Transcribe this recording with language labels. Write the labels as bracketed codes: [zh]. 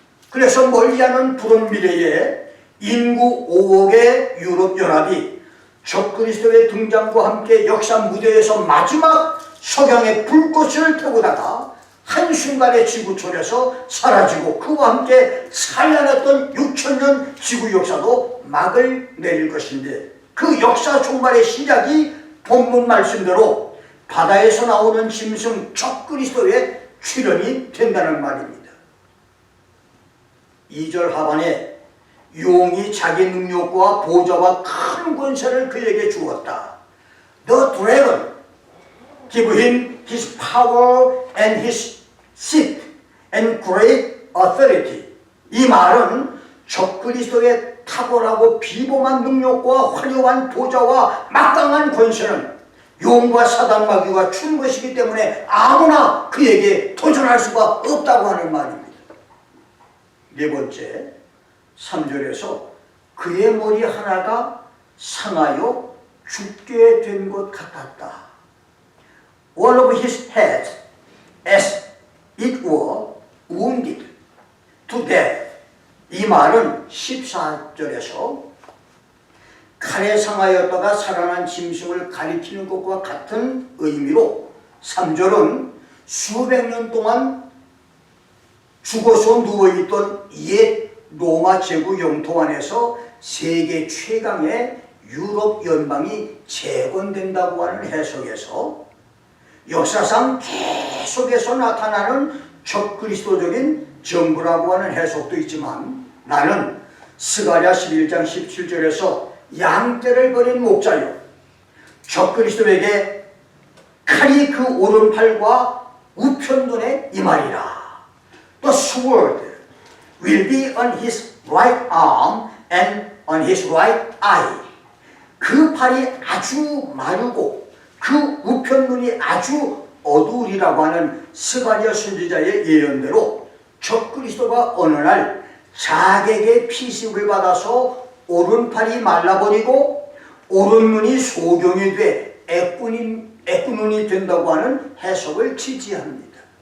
[ko] 그래서 멀리하는 불온 미래에 인구 5억의 유럽연합이 적그리스도의 등장과 함께 역사 무대에서 마지막 석양의 불꽃을 태우다가 한순간에 지구촌에서 사라지고 그와 함께 찬란했던 6천년 지구 역사도 막을 내릴 것인데, 그 역사 종말의 시작이 본문 말씀대로 바다에서 나오는 짐승 적그리스도의 출현이 된다는 말입니다. 2절 하반에 용이 자기 능력과 보좌와 큰 권세를 그에게 주었다. [en] The dragon gave him his power and his seat and great authority. [ko] 이 말은 적그리스도의 탁월하고 비범한 능력과 화려한 보좌와 막강한 권세는 용과 사단 마귀가 준 것이기 때문에 아무나 그에게 도전할 수가 없다고 하는 말입니다. 네 번째 3절에서 그의 머리 하나가 상하여 죽게 된 것 같았다. [en] One of his heads as it were wounded to death. [ko] 이 말은 14절에서 칼에 상하였다가 살아난 짐승을 가리키는 것과 같은 의미로, 3절은 수백 년 동안 죽어서 누워있던 옛 로마 제국 영토 안에서 세계 최강의 유럽 연방이 재건된다고 하는 해석에서 역사상 계속해서 나타나는 적그리스도적인 정부라고 하는 해석도 있지만, 나는 스가랴 11장 17절에서 양떼를 버린 목자요, 적그리스도에게 칼이 그 오른팔과 우편눈에 임하리라. [en] The sword will be on his right arm and on his right eye. [ko] 그 팔이 아주 마르고 그 우편눈이 아주 어두우리라고 하는 스가랴 선지자의 예언대로 적그리스도가 어느 날 자객의 피습을 받아서 오른팔이 말라버리고 오른눈이 소경이 돼 애꾸눈이 된다고 하는 해석을 지지합니다.